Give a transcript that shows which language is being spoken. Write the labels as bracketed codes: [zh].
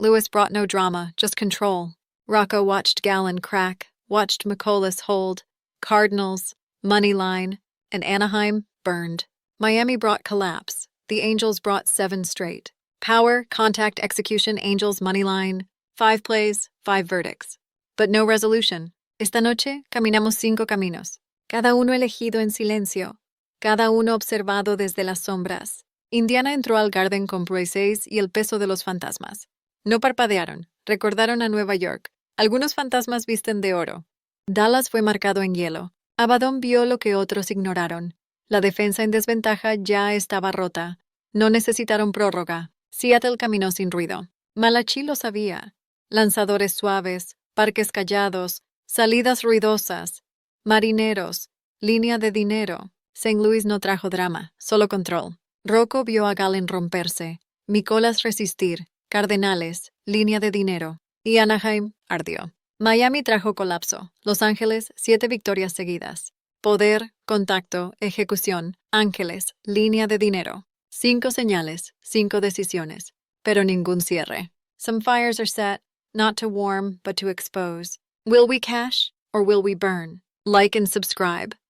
[en] Louis brought no drama, just control. Rocco watched Gallen crack, watched Mikolas hold. Cardinals, moneyline, and Anaheim burned. Miami brought collapse. The Angels brought 7 straight. Power, contact, execution, Angels, moneyline. 5 plays, 5 verdicts. But no resolution. [es] Esta noche caminamos 5 caminos. Cada uno elegido en silencio. Cada uno observado desde las sombras. Indiana entró al Garden con Pro 6 y el peso de los fantasmas. No parpadearon, recordaron a Nueva York. Algunos fantasmas visten de oro. Dallas fue marcado en hielo. Abaddon vio lo que otros ignoraron. La defensa en desventaja ya estaba rota. No necesitaron prórroga. Seattle caminó sin ruido. Malachi lo sabía. Lanzadores suaves, parques callados, salidas ruidosas. Marineros, línea de dinero. St. Louis no trajo drama, solo control. Rocco vio a Gallen romperse. Mikolas resistir. Cardenales, línea de dinero. Y Anaheim ardió. Miami trajo colapso. Los Ángeles, 7 victorias seguidas. Poder, contacto, ejecución, Ángeles, línea de dinero. 5 señales, 5 decisiones, pero ningún cierre. [en] Some fires are set, not to warm, but to expose. Will we cash or will we burn? Like and subscribe.